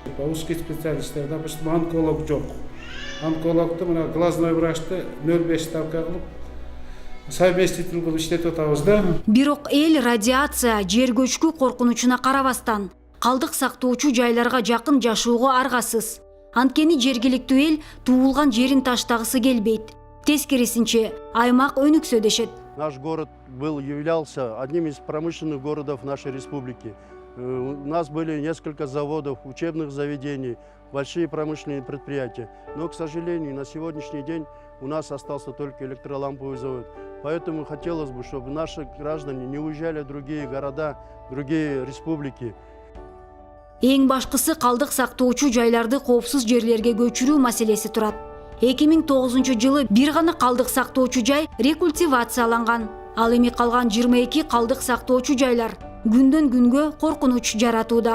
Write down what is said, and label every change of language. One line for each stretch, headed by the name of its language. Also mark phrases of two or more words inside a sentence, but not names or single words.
Russian: Узкий специалисттерде допустим
Kyrgyz: онколог жок. Онкологду мына
Russian: глазной врачты
Kyrgyz: 0,5 ставка кылып совместитель кылып иштетип атабыз да. Бирок эл радиация, жер көчкү коркунучуна карабастан калдык сактоочу жайларга жакын жашоого аргасыз. Анткени жергиликтүү эл туулган жерин таштагысы келбейт. Тескерисинче, аймак өнүксө дешет.
Russian: Наш город являлся одним из промышленных городов нашей республики. У нас были несколько заводов, учебных заведений, большие промышленные предприятия. Но, к сожалению, на сегодняшний день у нас остался только электроламповый завод. Поэтому хотелось бы, чтобы наши граждане не уезжали в другие города, другие республики.
Kyrgyz: Эң башкысы калдык сактоочу жайларды коопсуз жерлерге көчүрүү маселеси турат. 2009-жылы бир гана калдык сактоочу жай рекультивацияланган. Ал эми калган 22 калдык сактоочу жайлар күндөн күнгө коркунуч жаратууда.